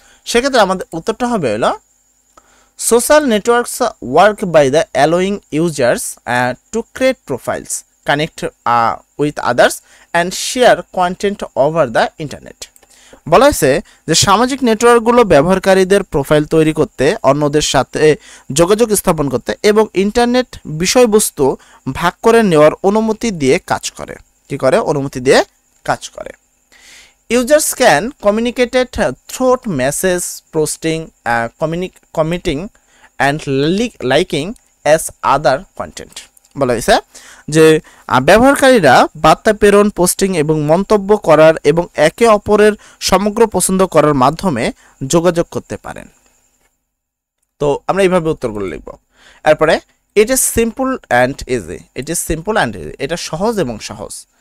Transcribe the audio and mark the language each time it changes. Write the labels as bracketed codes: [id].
[bn] সেক্ষেত্রে আমাদের উত্তরটা হবে হলো [en] Social networks work by the allowing users to create profiles, connect with others and share content over the internet. [bn] বলা হয়েছে যে সামাজিক নেটওয়ার্কগুলো ব্যবহারকারীদের প্রোফাইল তৈরি করতে, অন্যদের সাথে যোগাযোগ স্থাপন করতে এবং ইন্টারনেট বিষয়বস্তু ভাগ করে নেওয়ার অনুমতি দিয়ে কাজ করে। কি করে? অনুমতি দিয়ে কাজ করে। [en] Users can communicate through message, posting, commenting and liking as other content. [bn] বলা হয়েছে যে ব্যবহারকারীরা বার্তা প্রেরণ, পোস্টিং এবং মন্তব্য করার এবং একে অপরের সমগ্র পছন্দ করার মাধ্যমে যোগাযোগ করতে পারেন। তো আমরা এইভাবে উত্তরগুলো লিখব। এরপরে [en] it is simple and easy, [bn] it is simple and easy, এটা সহজ এবং সহজ।